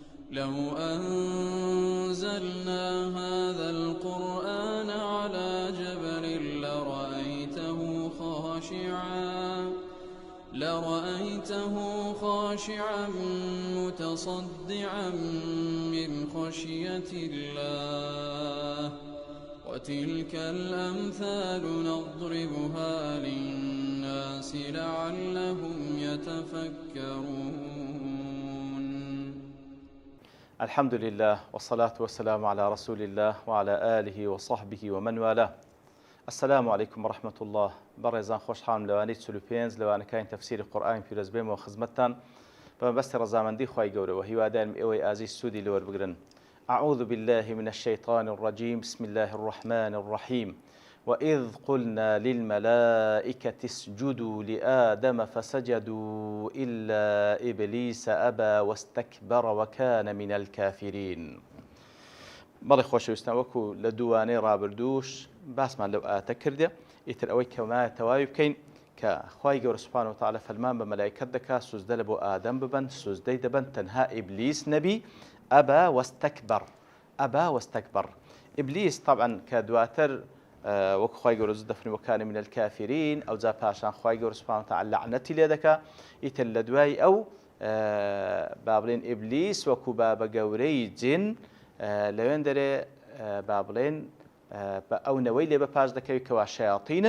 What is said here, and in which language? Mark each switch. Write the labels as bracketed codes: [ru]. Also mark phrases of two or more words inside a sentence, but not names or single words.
[ar] لو أنزلنا هذا القرآن على جبل لرأيته خاشعا متصدعا من خشية الله وتلك الأمثال نضربها للناس لعلهم يتفكرون. الحمد لله والصلاة والسلام على رسول الله وعلى آله وصحبه ومن والاه. السلام عليكم ورحمة الله. [ckb] بەڕێزان خۆشحاڵم لەوانەی 45 لەوانەکانی تەفسیری قورئان پیرۆز بێمەوە خزمەتتان بەمەبەستی ڕەزامەندی خوای گەورەوە هیوادارم ئێوەی ئازیز سوودی لەوەربگرن. [ar] أعوذ بالله من الشيطان الرجيم بسم الله الرحمن الرحيم وإذ قلنا للملائكة اسجدوا لآدم فسجدوا إلا إبليس أبى واستكبر وكان من الكافرين. [ckb] بەڵێ خۆشەویستان وەکو لە دووانەی ڕابردووش باسمان لەو ئاەتە کردێ ئیتر ئەوەی کەمایە تەواوی بکەین کە خوای گەورە [ar] سوبحانەهو وتەعالە [ckb] فەرمان بە مەلایکەت دەکات سوزدە لە بۆ ئادەم ببەن سوزدەی دەبەن تەنها ئیبلیس نەبی ئەبا وەستەکبەر ئیبلیس طبعا کە دواتر وەکو خوای گەورە زوو دەفەرمێ [ar] وەکانە من الکافرین [ckb] ئەوجا پاشان خوای گەورە [ar] سوبحانەهو وتەعالە [ckb] لەعنەتی لێ دەکات ئیتر لە دوای ئەو با بڵێن ئیبلیس وەکو بابە گەورەی جن لەوێن دەرێ با بڵێن بە ئەو نەوەی لێ بەپاش دەکەوی کەوا شەیاطینن.